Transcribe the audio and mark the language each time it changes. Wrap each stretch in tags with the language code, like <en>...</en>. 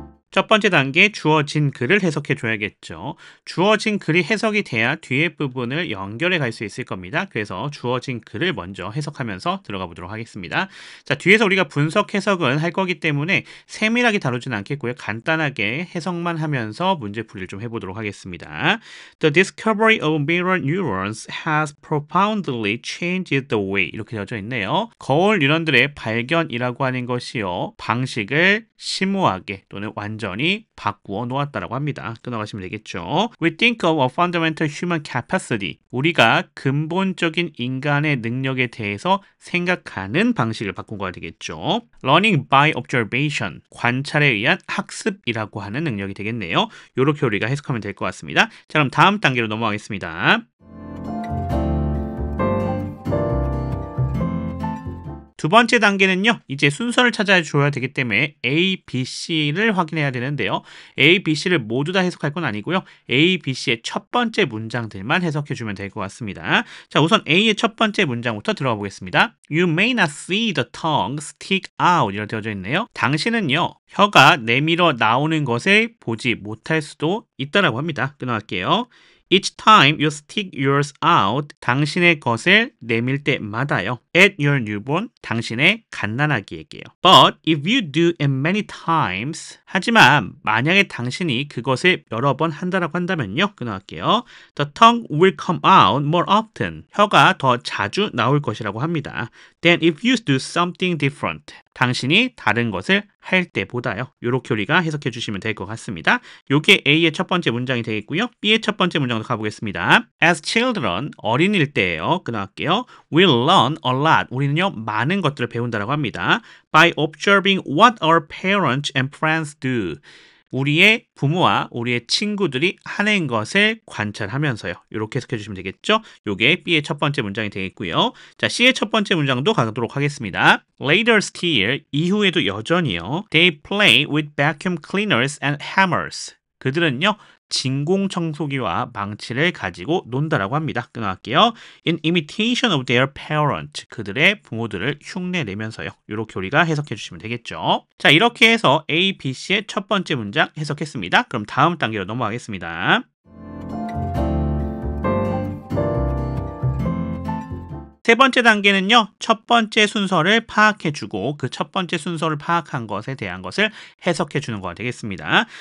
<ko>첫 번째 단계, 주어진 글을 해석해 줘야겠죠. 주어진 글이 해석이 돼야 뒤에 부분을 연결해 갈 수 있을 겁니다. 그래서 주어진 글을 먼저 해석하면서 들어가 보도록 하겠습니다. 자, 뒤에서 우리가 분석 해석은 할 거기 때문에 세밀하게 다루지는 않겠고요. 간단하게 해석만 하면서 문제풀이를 좀 해보도록 하겠습니다.</ko> <en>The discovery of mirror neurons has profoundly changed the way.</en> <ko>이렇게 되어져 있네요. 거울 뉴런들의 발견이라고 하는 것이요, 방식을 심오하게 또는 완전히 바꾸어 놓았다라고 합니다. 끊어가시면 되겠죠.</ko> <en>We think of a fundamental human capacity.</en> <ko>우리가 근본적인 인간의 능력에 대해서 생각하는 방식을 바꾼 거가 되겠죠.</ko> <en>Learning by observation.</en> <ko>관찰에 의한 학습이라고 하는 능력이 되겠네요. 이렇게 우리가 해석하면 될 것 같습니다. 자, 그럼 다음 단계로 넘어가겠습니다. 두 번째 단계는요, 이제 순서를 찾아줘야 되기 때문에 A, B, C를 확인해야 되는데요. A, B, C를 모두 다 해석할 건 아니고요. A, B, C의 첫 번째 문장들만 해석해주면 될 것 같습니다. 자, 우선 A의 첫 번째 문장부터 들어가 보겠습니다.</ko> <en>You may not see the tongue stick out.</en> <ko>이렇게 되어져 있네요. 당신은요, 혀가 내밀어 나오는 것을 보지 못할 수도 있다라고 합니다. 끊어갈게요.</ko> <en>Each time you stick yours out,</en> <ko>당신의 것을 내밀 때마다요.</ko> <en>At your newborn,</en> <ko>당신의 갓난아기에게요.</ko> <en>But if you do it many times,</en> <ko>하지만 만약에 당신이 그것을 여러 번 한다라고 한다면요. 끊어갈게요.</ko> <en>The tongue will come out more often.</en> <ko>혀가 더 자주 나올 것이라고 합니다.</ko> <en>Then if you do something different,</en> <ko>당신이 다른 것을 할 때보다요. 이렇게 우리가 해석해 주시면 될 것 같습니다. 이게 A의 첫 번째 문장이 되겠고요. B의 첫 번째 문장도 가보겠습니다.</ko> <en>As children,</en> <ko>어린일 때예요. 끊어갈게요.</ko> <en>We learn a lot.</en> <ko>우리는요, 많은 것들을 배운다라고 합니다.</ko> <en>By observing what our parents and friends do.</en> <ko>우리의 부모와 우리의 친구들이 하는 것을 관찰하면서요. 이렇게 해석해 주시면 되겠죠? 이게 B의 첫 번째 문장이 되겠고요. 자, C의 첫 번째 문장도 가도록 하겠습니다.</ko> <en>Later still,</en> <ko>이후에도 여전히요.</ko> <en>They play with vacuum cleaners and hammers.</en> <ko>그들은요, 진공청소기와 망치를 가지고 논다라고 합니다. 끊어갈게요.</ko> <en>In imitation of their parent.</en> <ko>그들의 부모들을 흉내내면서요. 이렇게 우리가 해석해 주시면 되겠죠. 자, 이렇게 해서 A, B, C의 첫 번째 문장 해석했습니다. 그럼 다음 단계로 넘어가겠습니다. 세 번째 단계는요, 첫 번째 순서를 파악해주고 그 첫 번째 순서를 파악한 것에 대한 것을 해석해주는 거가 되겠습니다.</ko>